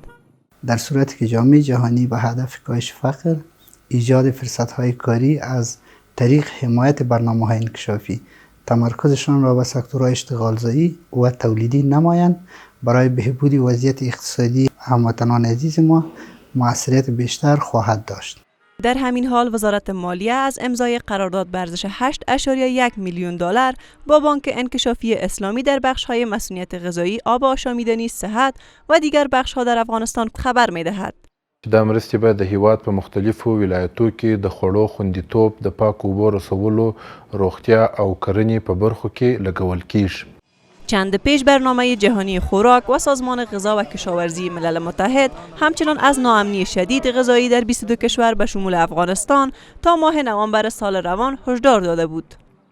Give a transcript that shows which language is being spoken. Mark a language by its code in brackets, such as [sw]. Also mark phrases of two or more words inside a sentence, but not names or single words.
[fa] در صورتی که جامعه جهانی به هدف کاهش فقر، ایجاد فرصت‌های کاری از طریق حمایت برنامه‌های انکشافی، تمرکزشان را به سکتورهای اشتغالزایی و تولیدی نمایند، برای بهبود وضعیت اقتصادی هموطنان عزیز ما موثریت بیشتر خواهد داشت. در همین حال وزارت مالیه از امضای قرارداد به ارزش 8.1 میلیون دلار با بانک انکشافی اسلامی در بخش‌های مسئولیت غذایی، آب آشامیدنی، صحت و دیگر بخش‌ها در افغانستان خبر می‌دهد. [ps] دا مرستې باید د هیواد په مختلفو ولایتو کې د خوړو خوندیتوب، د پاکو اوبو رسولو، روغتیا او کرنې په برخو کې لګول کیږي. [fa] چند پیش برنامه جهانی خوراک و سازمان غذا و کشاورزی ملل متحد همچنان از ناامنی شدید غذایی در 22 کشور به شمول افغانستان تا ماه نوامبر سال روان هشدار داده بود.